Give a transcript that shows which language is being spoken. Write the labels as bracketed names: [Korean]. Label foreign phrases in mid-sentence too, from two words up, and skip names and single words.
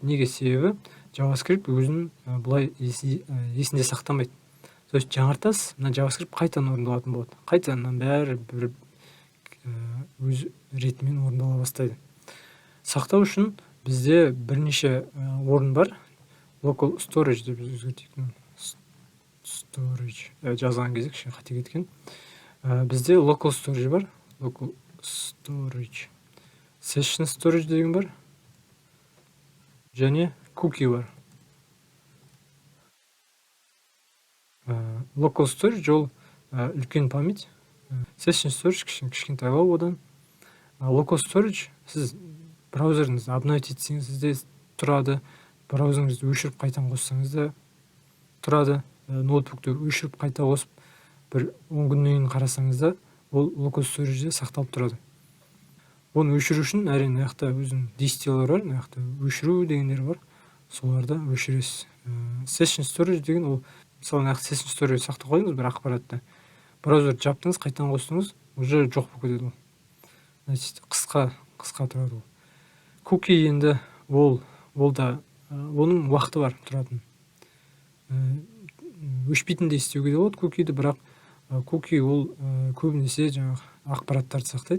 [Kazakh] Неге? Себебі JavaScript өзін бұлай есінде сақтамайды. [Russian] То есть [Kazakh] жаңартасыз, мына JavaScript қайтадан орындалатын болады. Қайтадан бәрі бір өз ретімен орындала бастайды. Сақтау үшін бізде бірнеше орын бар. [English] Local storage [Kazakh] деп өзгертейік. Storage жазған кезде кішкене қате кеткен. [English] Бізде local storage бар. Local storage. Session storage [Kazakh] деген бар. Және cookie бар. [English] Local storage [Kazakh] ол үлкен память. [English] Session storage [Kazakh] кішкентайлау одан. [English] Local storage [Kazakh] сіз браузеріңізді обновить етсеңіз де тұрады. Браузеріңізді өшіріп қайтадан қоссаңыз да тұрады. Ноутбукты өшіріп қайта қосып бір 10 күннен кейін қарасаңыз да ол [English] local storage'де [Kazakh] сақталып тұрады. Оны өшіру үшін әрине аяқта өзінің дистилер бар, аяқта өшіру дегендер бар. Соларды өшіресіз. [English] Session storage [Kazakh] деген ол, мысалы аяқта [English] session storage [Kazakh] сақтап қойдыңыз бір ақпаратты. Браузерді жаптыңыз, қайтадан қостыңыз, уже жоқ болып кетеді ол. Значит, қысқа тұрады ол. Cookie енді ол да оның уақыты бар тұратын. Өшпейтіндей істеуге де болады cookie'ді, бірақ cookie ол көбінесе жаңағы ақпараттарды сақтайды.